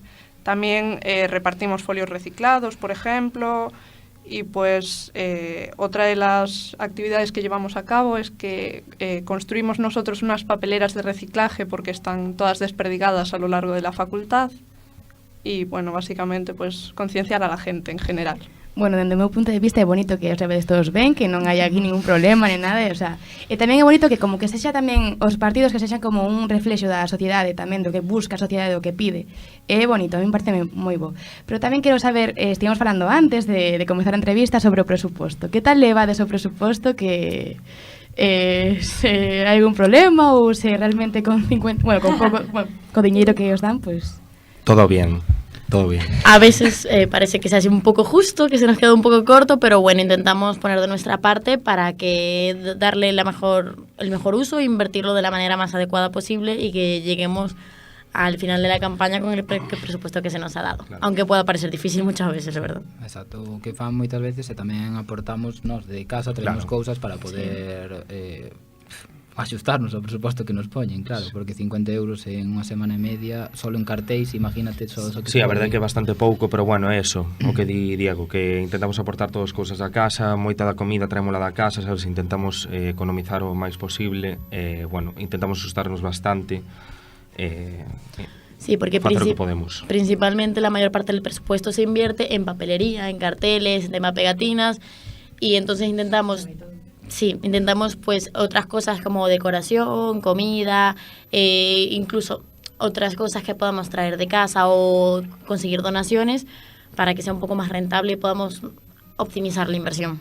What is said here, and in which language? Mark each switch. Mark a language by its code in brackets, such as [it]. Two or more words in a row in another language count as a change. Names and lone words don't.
[es] También repartimos folios reciclados, por ejemplo. Y pues otra de las actividades que llevamos a cabo es que construimos nosotros unas papeleras de reciclaje porque están todas desperdigadas a lo largo de la facultad. Y bueno, básicamente pues concienciar a la gente en general. [gl] bueno, dende o meu punto de vista é bonito que os vedes todos ben, que non hai aquí ningún problema nem nada, [es] o sea, [gl] e tamén é bonito que como que sexa tamén os partidos que sexan como un reflexo da sociedade tamén, do que busca a sociedade, do que pide. É bonito, [es] a mí me parece [gl] moi bo. Pero tamén quero saber, estivemos falando antes de comezar a entrevista sobre o presuposto. Que tal levades o presuposto, que se hai algún problema ou se realmente con 50, bueno, con pouco, bueno, co diñeiro que os dan, [es] pues Todo bien. Todo bien. A veces parece que se hace un poco justo, que se nos queda un poco corto, pero bueno, intentamos poner de nuestra parte para que darle el mejor uso e invertirlo de la manera más adecuada posible y que lleguemos al final de la campaña con el presupuesto que se nos ha dado. Claro. Aunque pueda parecer difícil muchas veces, [gl] é verdad. Exacto, o que fan moitas veces e tamén aportamos nos de casa, traemos cousas para poder axustarnos ao presuposto que nos poñen, claro, porque 50 euros en unha semana e media, solo en cartéis, imagínate só que sí, a verdade é que é bastante pouco, pero bueno, é eso, o que di Diego, que intentamos aportar todas as cousas da casa, moita da comida traémola da casa, sabes, intentamos economizar o máis posible, bueno, intentamos asustarnos bastante, sí, porque facer o que podemos. [es] Principalmente la mayor parte del presupuesto se invierte en papelería, en carteles, en pegatinas, y entonces intentamos pues otras cosas como decoración, comida, incluso otras cosas que podamos traer de casa o conseguir donaciones para que sea un poco más rentable y podamos optimizar la inversión.